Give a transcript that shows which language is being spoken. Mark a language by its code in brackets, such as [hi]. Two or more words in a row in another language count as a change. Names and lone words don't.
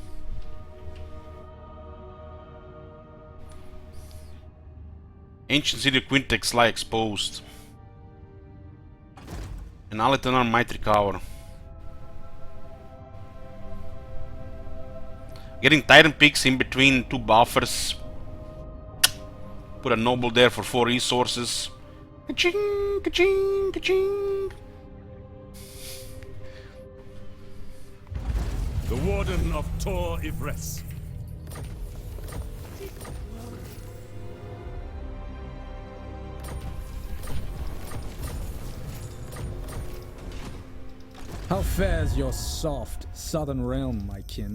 [en] Ancient City Quintex lie exposed. And Aletanar might recover. Getting Titan Peaks in between 2 buffers. Put a noble there for 4 resources. Ka-ching, ka-ching, ka-ching. The Warden of Tor Yvresse. How fares your soft southern realm, my kin?